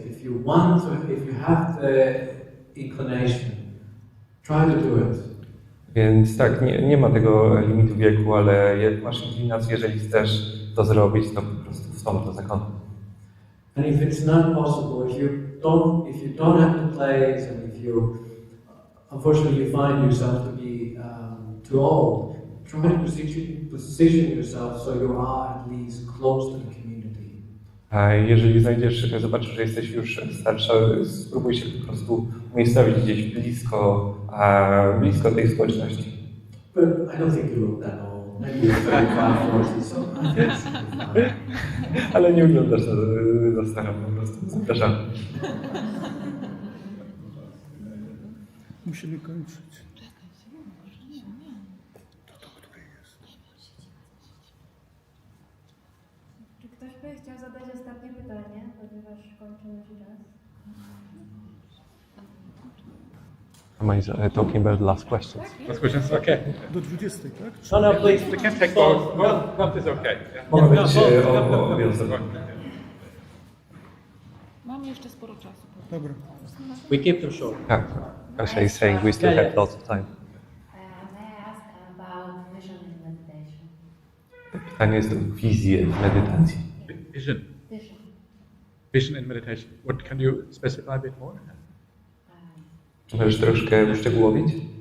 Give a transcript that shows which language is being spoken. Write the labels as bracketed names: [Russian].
[English] If you have the inclination, try to do it. [Polish] Więc tak, nie ma tego limitu wieku, ale jak masz inklinację, jeżeli chcesz to zrobić, to po prostu wstąp do zakonu. [English] And if it's not possible, if you don't have the place, and if you, unfortunately, you find yourself to be too old, try to position yourself so you are at least close to the community. [Polish] A jeżeli zobaczysz, że jesteś już starsza, spróbuj się po prostu umiejscowić gdzieś blisko tej społeczności. [English] But I don't think you look that old. Maybe you're 35, 40, so I think [Polish] Ale nie wyglądasz za starą, po prostu. Zapraszam. Musimy kończyć. Czy ktoś by chciał zadać ostatnie pytanie, ponieważ kończymy się czas? [English] Am I talking about the last questions? Last questions? Okay. [Polish] Do 20, tak? [English] No, no, please. We can take both. Both is okay. Yeah. [Polish] Mogą być obie osoby. Mamy jeszcze sporo czasu. Dobra. [English] We keep them short. Actually saying we still have lots of time. May I ask about vision in meditation? [Polish] Pytanie jest o wizję w medytacji. [English] Vision. Vision. Vision in meditation. What can you specify a bit more? [Polish] Czy możesz troszkę uszczegółowić?